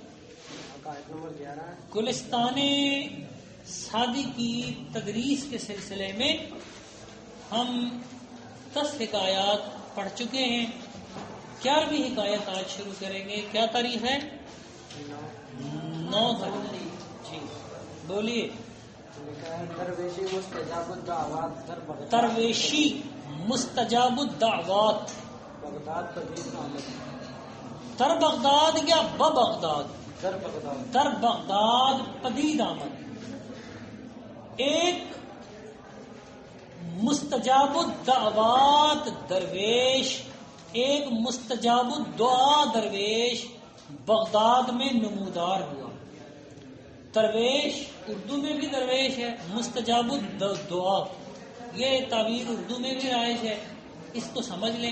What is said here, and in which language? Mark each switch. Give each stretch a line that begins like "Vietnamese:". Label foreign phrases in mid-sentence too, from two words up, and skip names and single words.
Urdu: گلستان سعدی کی تدریس کے سلسلے میں ہم 10 حکایات پڑھ چکے ہیں. 11ویں حکایت آج شروع کریں گے. کیا تاریخ ہے؟ 9 تاریخ. جی بولیے.
Persian: درویشی مستجاب الدعوات در بغداد یا بغداد؟ در بغداد پدید آمد.
Urdu: ایک مستجاب الدعوات درویش، ایک مستجاب الدعا درویش بغداد میں نمودار ہوا. درویش اردو میں بھی درویش ہے، مستجاب الدعا یہ تعبیر اردو میں بھی رائج ہے، اس کو سمجھ لیں.